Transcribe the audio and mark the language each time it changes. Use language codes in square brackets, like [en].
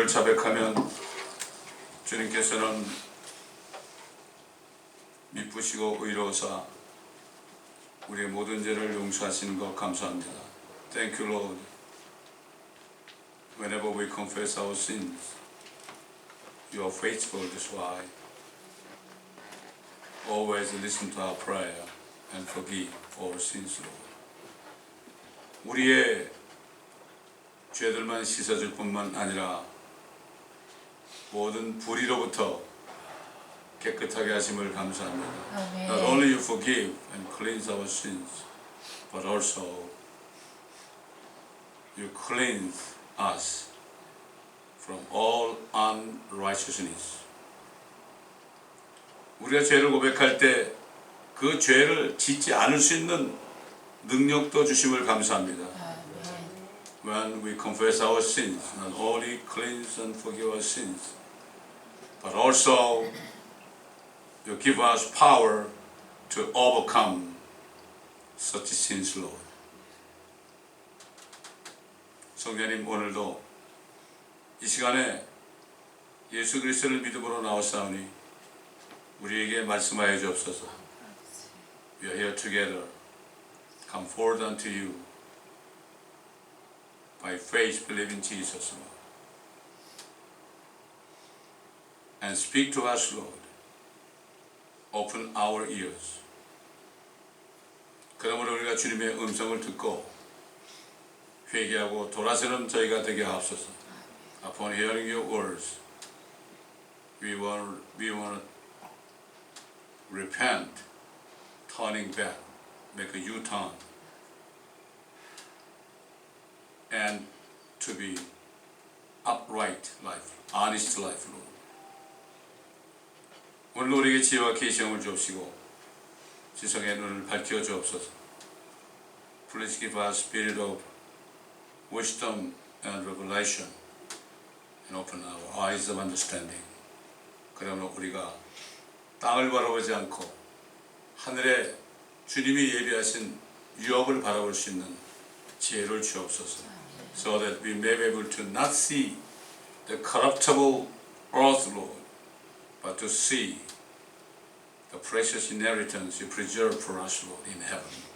[ko] 고백하면 주님께서는 미쁘시고 의로우사 우리의 모든 죄를 용서하시는 것 감사합니다. [en] Thank you, Lord. Whenever we confess our sins, you are faithful. That's why. Always listen to our prayer and forgive our sins, Lord. [ko] 우리의 죄들만 씻어줄 뿐만 아니라 모든 불의로부터 깨끗하게 하심을 감사합니다. 아멘. [en] Not only you forgive and cleanse our sins, but also you cleanse us from all unrighteousness. [ko] 우리가 죄를 고백할 때 그 죄를 짓지 않을 수 있는 능력도 주심을 감사합니다. [en] When we confess our sins, not only cleanse and forgive our sins, but also you give us power to overcome such sins, Lord. [ko] 성령님, 오늘도 이 시간에 예수 그리스도를 믿음으로 나왔사오니 우리에게 말씀하여 주옵소서. [en] We are here together. Come forward unto you by faith, believe in Jesus, Lord. And speak to us, Lord. Open our ears. [ko] 그러므로 우리가 주님의 음성을 듣고 회개하고 돌아서는 저희가 되게 하옵소서. [en] Upon hearing your words, we want to repent, turning back, make a U-turn, and to be upright life, honest life, Lord. [ko] 오늘 우리에게 지혜와 계시함을 주옵시고 지성의 눈을 밝혀 주옵소서. [en] Please give us spirit of wisdom and revelation and open our eyes of understanding. [ko] 그러면 우리가 땅을 바라보지 않고 하늘에 주님이 예비하신 유업을 바라볼 수 있는 지혜를 주옵소서. [en] So that we may be able to not see the corruptible earth, Lord, but to see the precious inheritance you preserve for us, Lord, in heaven.